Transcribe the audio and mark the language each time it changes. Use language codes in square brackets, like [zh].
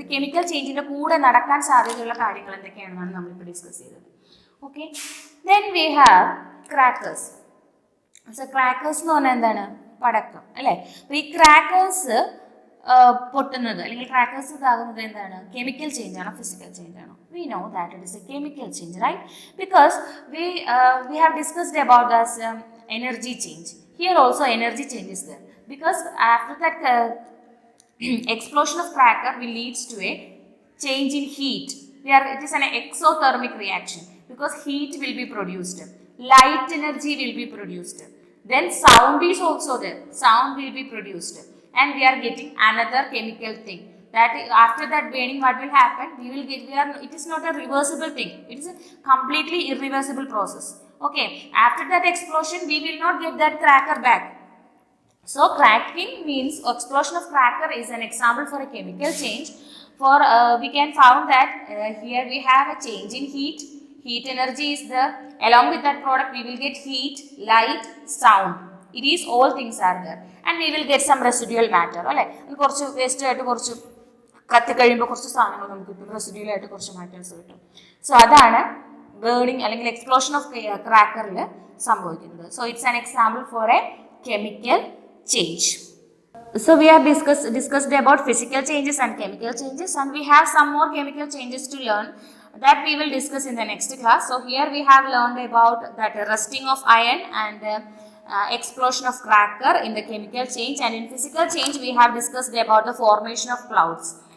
[ml] ഇത് കെമിക്കൽ ചേഞ്ചിൻ്റെ കൂടെ നടക്കാൻ സാധ്യതയുള്ള കാര്യങ്ങൾ എന്തൊക്കെയാണെന്നാണ് നമ്മളിപ്പോൾ ഡിസ്കസ് ചെയ്തത്. [en] Okay, then we have crackers. [ml] Crackers എന്ന് പറഞ്ഞാൽ എന്താണ്? പടക്കം അല്ലേ? അപ്പോൾ ഈ ക്രാക്കേഴ്സ് പൊട്ടുന്നത് അല്ലെങ്കിൽ ക്രാക്കേഴ്സ് ഇതാകുന്നത് എന്താണ്? കെമിക്കൽ ചേഞ്ച് ആണോ ഫിസിക്കൽ ചേഞ്ച് ആണോ? [en] We know that it is a chemical change, right? Because we have discussed about this energy change. Here also energy change is there. Because after that explosion of cracker will leads to a change in heat. It is an exothermic reaction because heat will be produced. Light energy will be produced. Then sound is also there. Sound will be produced. And we are getting another chemical thing. That after that burning, what will happen? It is not a reversible thing. It is a completely irreversible process. Okay. After that explosion, we will not get that cracker back. So cracking means explosion of cracker is an example for a chemical change. We can found that here we have a change in heat. Heat energy is there. Along with that product, we will get heat, light, sound. It is all things are there. And we will get some residual matter. [ml] അല്ലേ? കുറച്ച് waste ആയിട്ട് കുറച്ച് കത്തി കഴിയുമ്പോൾ കുറച്ച് സാധനങ്ങൾ നമുക്ക് കിട്ടും. റെസിഡ്യൂൽ ആയിട്ട് കുറച്ച് മാറ്റേഴ്സ് കിട്ടും. സോ അതാണ് ബേണിംഗ് അല്ലെങ്കിൽ എക്സ്പ്ലോഷൻ ഓഫ് ക്രാക്കറിൽ സംഭവിക്കുന്നത്. [en] So it's an example for a chemical change. So we have discussed about physical changes and chemical changes, and we have some more chemical changes to learn that we will discuss in the next class. So here we have learned about that rusting of iron and explosion of cracker in the chemical change, and in physical change we have discussed about the formation of clouds.